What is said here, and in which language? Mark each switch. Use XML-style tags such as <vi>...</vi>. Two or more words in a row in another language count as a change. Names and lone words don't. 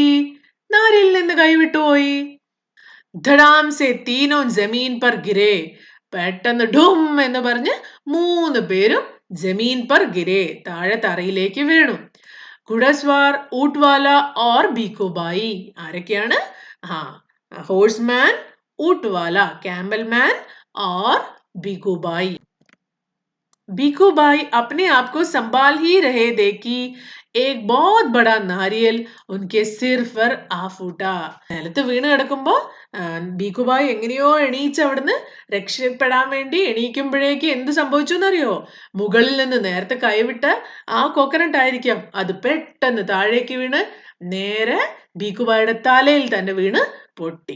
<ml>നാരിയലിൽ നിന്ന് കൈ വിട്ടുപോയി.</ml> <hi>धड़ाम से तीनों ज़मीन पर गिरे.</hi> <ml>പെട്ടെന്ന് ഡും എന്ന് പറഞ്ഞ് 3 പേരും</ml> <hi>ज़मीन पर गिरे,</hi> <ml>താഴെ തറയിലേക്ക് വീണു.</ml> <hi>घुड़सवार, ऊँटवाला और भीखूभाई. ആരൊക്കെയാണ്? ഹോഴ്സ്മാൻ, ഊട്ട്വാല, ക്യാമൽമാൻ और भीखूभाई. भीखूभाई अपने आप को संभाल ही रहे थे कि एक बहुत बड़ा नारियल उनके सिर पर आ फूटा.</hi> <ml>നിലത്ത് വീണ് കിടക്കുമ്പോ ഭീഖുഭായ് എങ്ങനെയോ എണീച്ച് അവിടുന്ന് രക്ഷപ്പെടാൻ വേണ്ടി എണീക്കുമ്പോഴേക്ക് എന്ത് സംഭവിച്ചു എന്നറിയോ? മുകളിൽ നിന്ന് നേരത്തെ കൈവിട്ട ആ കോക്കനട്ട് ആയിരിക്കാം, അത് പെട്ടെന്ന് താഴേക്ക് വീണ് നേരെ ഭീഖുഭായുടെ തലയിൽ തന്നെ വീണ് പൊട്ടി.</ml>